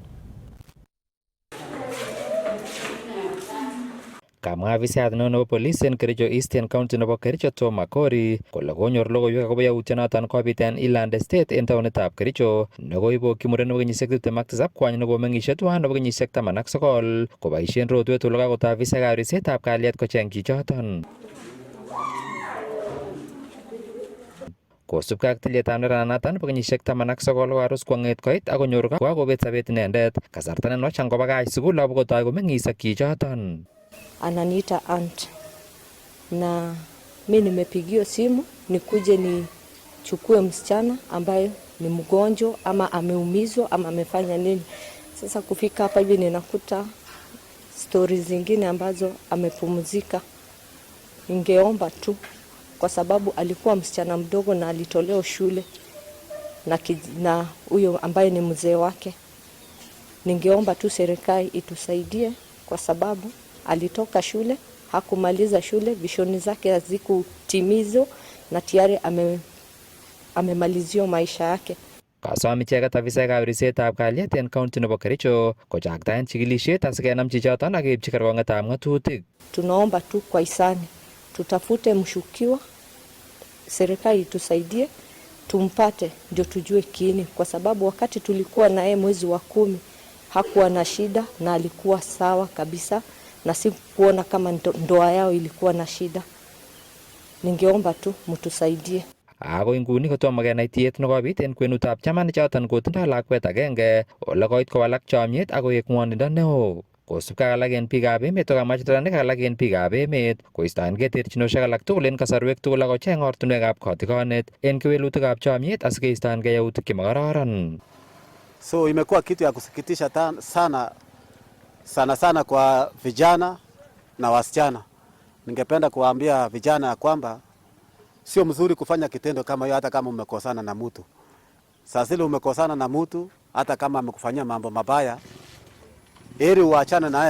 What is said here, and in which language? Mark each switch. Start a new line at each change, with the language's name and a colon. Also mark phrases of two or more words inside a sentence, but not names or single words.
Kalenjin: Kamwa afisayat neo nebo police en Kericho Eastern County nebo Kericho Tom Makori kole konyor logoiwek akobo yautyonoton kobit en Eland Estate en taonitab Kericho nekoibokyi muren nebo kenyisiek 27 kwany nekomeng'isie tuan nebo kenyisiek 19 koboisien rotwet ole kakotoi afisaekab ripsetab kalyet kocheng chichoton. Kosubkei ak tilyetab nerananaton nebo kenyisiek 19 koarus kwong'et koit akonyor kokobet sobet inendet kasarta nenwach angobakach sukul akotoi komeng'is ak chichoton.
Swahili: Ananiita aunt na mimi nimepigiwa simu nikuje nichukue msichana ambaye ni mgonjwa ama ameumizwa ama amefanya nini. Sasa kufika hapa hivi ninakuta stories zingine ambazo amepumzika. Ningeomba tu kwa sababu alikuwa msichana mdogo na alitolewa shule na huyo ambaye ni mzee wake. Ningeomba tu serikali itusaidie kwa sababu alitoka shule, hakumaliza shule, vishoni zake hazikutimizwa na tayari amemalizia maisha yake.
Kalenjin: Kasom icheket afisaekab ripsetab kalyet en county nebo Kericho kochaktaen chikilisiet asikenam chichoton ak keipchi kerkong'etab ng'atutik.
Swahili: Tunaomba tu kwa hisani tutafute mshukiwa, serikali itusaidie tumpate ndio tujue kiini, kwa sababu wakati tulikuwa na yeye mwezi wa 10 hakuwa na shida na alikuwa sawa kabisa na si kuona kama ndoa yao ilikuwa na shida. Ningeomba tu mtusaidie.
Kalenjin: Ako inguni kotomo kenai tiyet nekobit en kwenutab chamanichoton kotindoi lakwet agenge ole koit kowalak chomyet ak koek ng'wonindo neo. Kosubkei ak alak en biikab emet kokamach neranik alak en biikab emet koistoengei terchinosiek alak tugul en kasarwek tugul akocheng ortinwekab kotikonet en kewelutikab chomyet asikeistoengei yautik chemakororon.
Swahili: So imekuwa kitu ya kusikitisha sana kwa vijana na wasichana. Ningependa kuwaambia vijana ya kwamba sio mzuri kufanya kitendo kama hiyo hata kama umekosana na mtu. Sasa ile umekosana na mtu hata kama amekufanyia mambo mabaya, heri uachane naye.